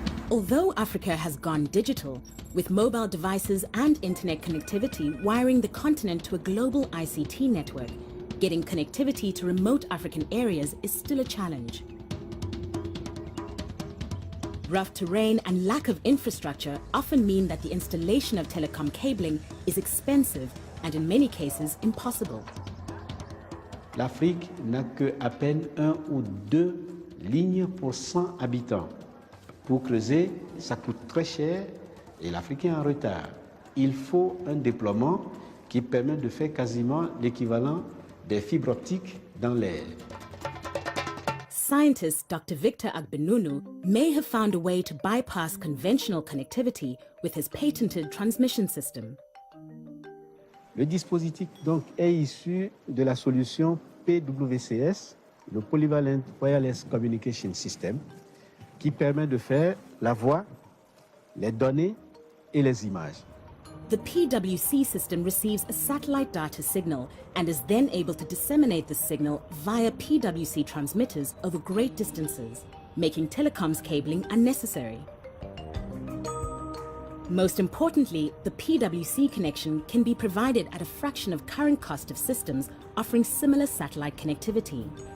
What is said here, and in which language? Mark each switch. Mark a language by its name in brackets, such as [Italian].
[English] Although Africa has gone digital, with mobile devices and internet connectivity wiring the continent to a global ICT network, getting connectivity to remote African areas is still a challenge. Rough terrain and lack of infrastructure often mean that the installation of telecom cabling is expensive and in many cases impossible. [French] L'Afrique n'a qu'à peine 1 ou 2 lignes pour 100 habitants. Pour creuser, ça coûte très cher et l'Afrique est en retard. Il faut un déploiement qui permet de faire quasiment l'équivalent des fibres optiques dans l'air. [English] Scientist Dr. Victor Agbenunu may have found a way to bypass conventional connectivity with his patented transmission system. [French] Le dispositif donc est issu de la solution PWCS, le Polyvalent Wireless Communication System, qui permet de faire la voix, les données et les images. [English] The PWC system receives a satellite data signal and is then able to disseminate the signal via PWC transmitters over great distances, making telecoms cabling unnecessary. Most importantly, the PWC connection can be provided at a fraction of current cost of systems offering similar satellite connectivity.